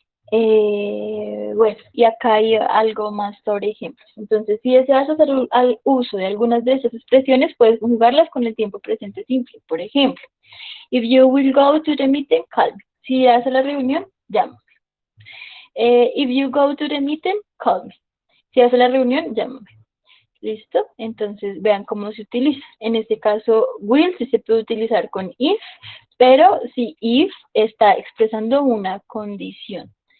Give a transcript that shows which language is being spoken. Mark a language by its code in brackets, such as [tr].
[es] Bueno, y acá hay algo más sobre ejemplos. Entonces, si deseas hacer uso de algunas de esas expresiones, puedes conjugarlas con el tiempo presente simple. Por ejemplo, [en] if you will go to the meeting, call me. [es] Si irás a la reunión, llámame. [en] If you go to the meeting, call me. [es] Si vas a la reunión, llámame. ¿Listo? Entonces, vean cómo se utiliza. En este caso, will sí se puede utilizar con if, pero si if está expresando una condición.